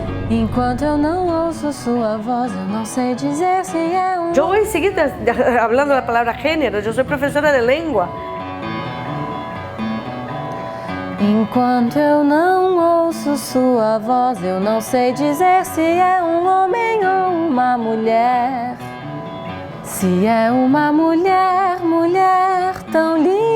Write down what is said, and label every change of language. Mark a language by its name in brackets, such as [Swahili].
[Portuguese] Enquanto eu não ouço sua voz, eu não sei dizer se é [Spanish] Yo voy a seguir hablando la palabra género. Yo soy profesora de lengua. [Portuguese] Enquanto eu não ouço sua voz, eu não sei dizer se é homem ou uma mulher. Se é uma mulher, mulher tão linda.